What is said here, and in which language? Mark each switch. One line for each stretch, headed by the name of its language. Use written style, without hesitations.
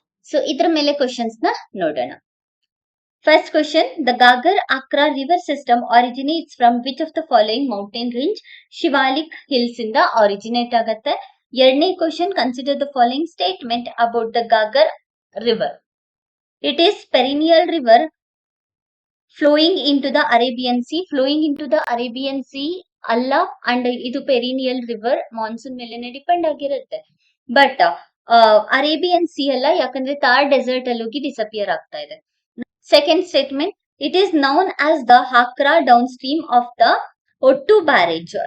Kannada: So ಇದ್ರ ಮೇಲೆ questions ನ ನೋಡೋಣ.
English: First question, the Ghaggar Hakra river system originates from which of the following mountain range?
Kannada: Shivalik hills ಇಂದ ಆರಿಜಿನೇಟ್ ಆಗತ್ತೆ. ಎರಡನೇ question,
English: Consider the following statement about the Ghaggar river. It is perennial river flowing into the Arabian Sea. Flowing into the Arabian Sea
Kannada: ಅಲ್ಲ, and ಇದು perennial river monsoon ಮೇಲೆನೆ depend ಆಗಿರುತ್ತೆ. But Arabian C ಅಲ್ಲ, ಯಾಕಂದ್ರೆ Thar dessert ಅಲ್ಲಿ ಹೋಗಿ disappear ಆಗ್ತಾ ಇದೆ.
English: Second statement, it is known as the Hakra down stream of the Ottu barrage.